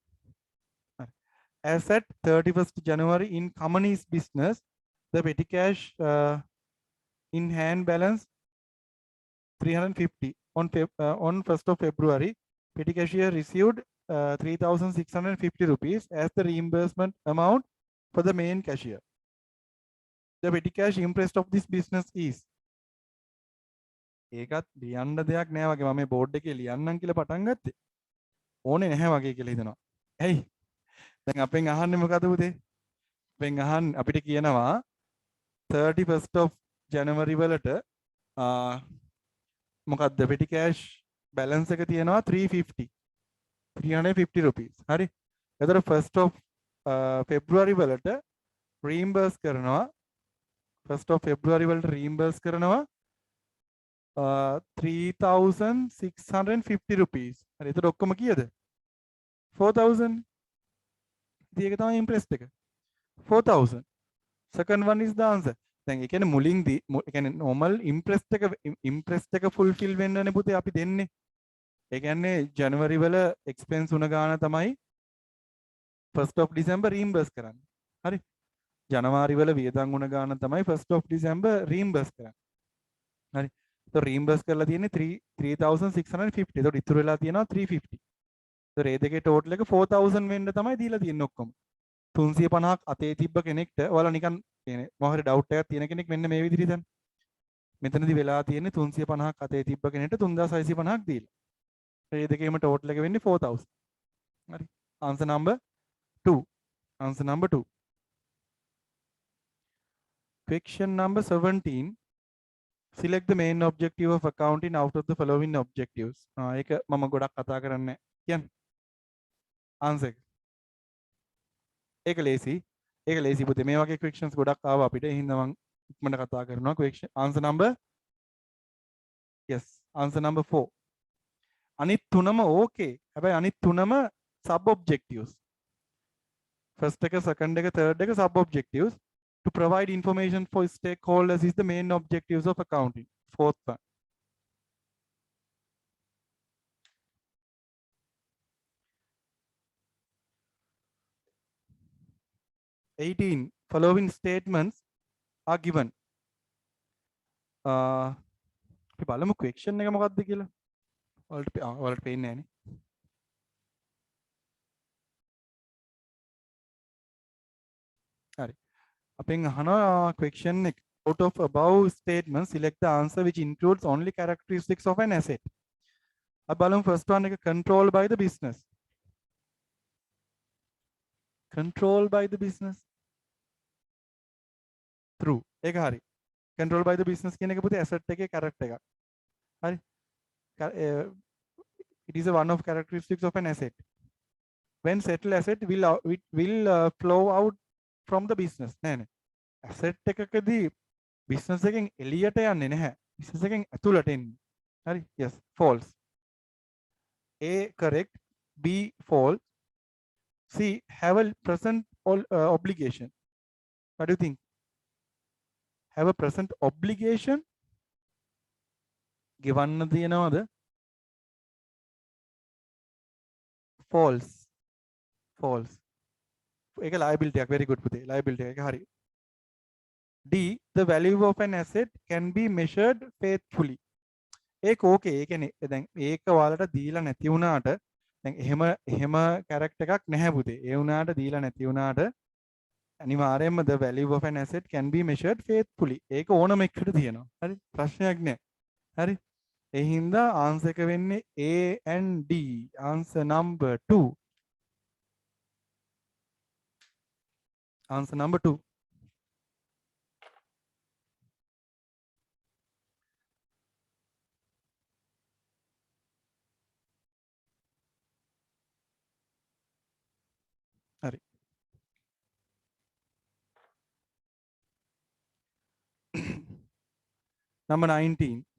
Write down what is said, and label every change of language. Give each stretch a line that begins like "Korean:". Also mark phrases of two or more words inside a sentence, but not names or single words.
English: As at 31st January in company's business, the petty cash in hand balance 350. On 1st of February, petty cashier received 3,650 rupees as the reimbursement amount for the main cashier. The petty cash interest of this business is.
Sinhala: ඒකත් ලියන්න දෙයක් නෑ වගේ මම මේ බෝඩ් එකේ ලියන්නම් කියලා පටන් ගත්තේ. ඕනේ නැහැ වගේ කියලා හිතනවා. ඇයි? දැන් අපෙන් අහන්නේ මොකද පුතේ? අපෙන් අහන්නේ අපිට කියනවා
English: 31st of January
Sinhala: වලට මොකක්ද
English: petty cash balance
Sinhala: එක තියෙනවා 350 rupees. හරි. එතකොට
English: 1st of February
Sinhala: වලට reimburse කරනවා
English: 1st of February
Sinhala: වලට reimburse කරනවා 3,650 rupees. හරි. එතකොට ඔක්කොම කීයද? 4,000. ඉතින් ඒක තමයි interest එක. 4,000.
English: Second one is the answer.
Sinhala: දැන් ඒ කියන්නේ මුලින්දී ඒ කියන්නේ
English: normal interest
Sinhala: එක fulfill වෙන්නනේ පුතේ අපි දෙන්නේ. ඒ කියන්නේ ජනවරි වල expense උන ගාන තමයි
English: 1st of December
Sinhala: reimburse කරන්නේ. හරි. ජනවාරි වල වියදම් උන ගාන තමයි
English: 1st of December
Sinhala: reimburse කරන්නේ. හරි. तो reimburse කරලා තියෙන්නේ 3,650. ඒතකොට ඉතුරු වෙලා තියෙනවා 350. ඒතකොට ඒ දෙකේ total එක 4,000 වෙන්න තමයි දීලා තියෙන්නේ ඔක්කොම. 350ක් අතේ තිබ්බ කෙනෙක්ට ඔයාලා නිකන් කියන්නේ මොකක් හරි doubt එකක් තියෙන කෙනෙක් මෙන්න මේ විදිහට හිතන්න. මෙතනදී වෙලා තියෙන්නේ 350ක් අතේ තිබ්බ කෙනෙක්ට 3,650ක් දීලා. ඒ දෙකේම total එක වෙන්නේ 4,000. හරි.
English: answer number 2. Question number 17. select the main objective of accounting out of the following objectives.
Sinhala: ඒක මම ගොඩක් කතා කරන්නේ කියන්න. answer එක. ඒක ලේසි. ඒක ලේසි පුතේ. මේ වගේ questions ගොඩක් ආවා අපිට. ඒ හින්දා මම ඉක්මනට කතා කරනවා.
English: question answer number yes answer number 4.
Sinhala: අනිත් තුනම okay. හැබැයි අනිත් තුනම
English: sub objectives. first එක second එක third එක sub objectives. To provide information for stakeholders is the main objectives of accounting. Fourth one. 18. Following statements are given.
Sinhala: අපි බලමු question එක මොකක්ද කියලා. ඔයාලට පේන්නේ නැහනේ. හරි. අපෙන් අහනවා question එක.
English: Out of above statements, select the answer which includes only characteristics of an asset.
Sinhala: අපි බලමු
English: first one එක controlled by the business. Controlled by the business. True.
Sinhala: ඒක හරි.
English: Controlled by the business
Sinhala: කියන එක පුතේ asset එකේ character එකක්. හරි.
English: It is a one of characteristics of an asset. When settled asset will flow out from the business.
Sinhala: නෑ නේ. asset එකකදී business එකෙන් එළියට යන්නේ නැහැ. business එකෙන් ඇතුළට එන්නේ. හරි.
English: yes false. A correct, B false, C have a present obligation. What do you think? Have a present obligation?
Sinhala: ගෙවන්න තියනවද? false. false. ඒක liability එකක්.
English: very good
Sinhala: පුතේ. liability එක හරි.
English: D the value of an asset can be measured faithfully.
Sinhala: ඒක okay. ඒ කියන්නේ දැන් ඒක ඔයාලට දීලා නැති වුණාට දැන් එහෙම character එකක් නැහැ පුතේ. ඒ වුණාට දීලා නැති වුණාට අනිවාර්යයෙන්ම
English: the value of an asset can be measured faithfully.
Sinhala: ඒක ඕනම එකට තියෙනවා. හරි? ප්‍රශ්නයක් නැහැ. හරි? ඒ හින්දා answer එක වෙන්නේ
English: A and D. answer number 2. answer number 2.
Sinhala: හරි.
English: number 19.